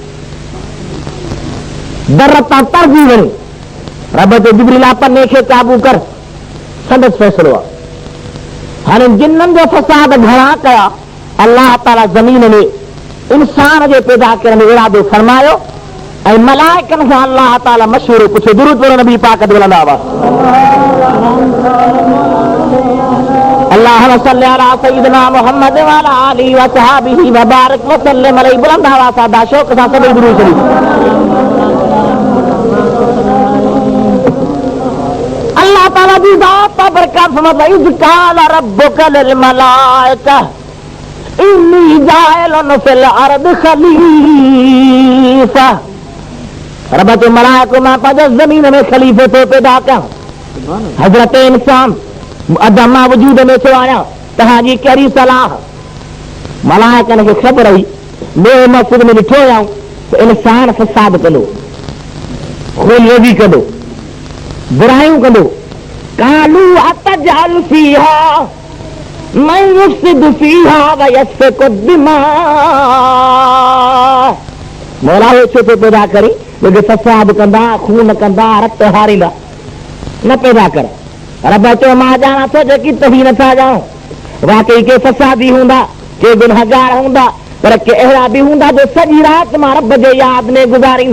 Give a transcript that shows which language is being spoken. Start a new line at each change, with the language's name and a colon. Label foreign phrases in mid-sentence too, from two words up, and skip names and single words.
Sindhi: दर तां तरजी वञे, रब जो जिब्रील पन्ने खे काबू कर, संदसि फ़ैसिलो आहे। हाणे जिन्ननि जो फसाद घणा कया अल्लाह ताला ज़मीन में इंसान जे पैदा करण जो इरादो फरमायो ऐं मलाइकनि खां अल्लाह ताला मशवरो पुछियो। दुरूद पढ़ो नबी पाक ते बुलंद आवाज़।
Arabic: اللهم صل على سيدنا محمد وعلى آله وصحبه وبارك وسلم عليه.
Sindhi: बुलंद आवाज़ सां शौक़ सां सभई दुरूद शरीफ। अल्लाह ताला जी ज़ात बरकत फरमाता
Arabic: إذ قال ربك للملائكة إني جاعل في الأرض خليفة.
Sindhi: रब के मलाइको मां पंहिंजे ज़मीन में ख़लीफ़ो थो पैदा कयां। हज़रत इंसान अदम मां वजूद में थो आहियां, तव्हांजी कहिड़ी सलाह। मलाइकनि खे ख़बर हुई लोहे महफूज़ में ॾिठो आहियां त इंसान फसाद कंदो, खूनरेज़ी कंदो, बुराइयूं कंदो।
Arabic: قالوا أتجعل فيها من يفسد فيها ويسفك الدماء.
Sindhi: मौला हो छो थो पैदा करे जेके फसाद कंदा, खून कंदा, रक्त हारींदा, न पैदा कर। रब चयो मां ॼाणां थो जेकी तव्हीं नथा ॼाणो। वाकई के फसादी हूंदा के गुनहगार हूंदा पर के अहिड़ा बि हूंदा जो सॼी राति मां रब जे याद में गुज़ारींदा।